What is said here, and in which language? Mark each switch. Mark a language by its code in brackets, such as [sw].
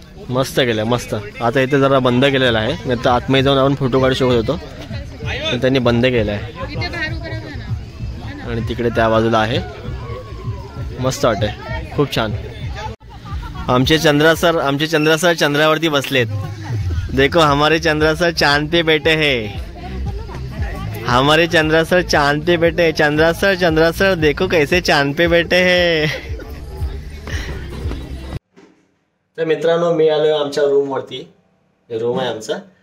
[mr] मस्त केलं, मस्त. आता इथे जरा बंद केलेलं आहे, नाही तर आतमध्ये जाऊन आपण फोटो काढू शकत होतो, पण त्यांनी बंद केलं आहे. आणि तिकडे त्या बाजूला आहे. मस्त वाटते, खूप छान. आमचे चंद्रा सर चंद्रावरती बसलेत. [hi] देखो हमारे चंद्रा सर चांद पे बैठे हैं. हमारे चंद्रा सर चांद पे बैठे. चंद्रा सर देखो कैसे चांद पे बैठे हैं. [mr] तर मित्रांनो, मी आलो आमच्या रूमवरती. रूम आहे आमचा.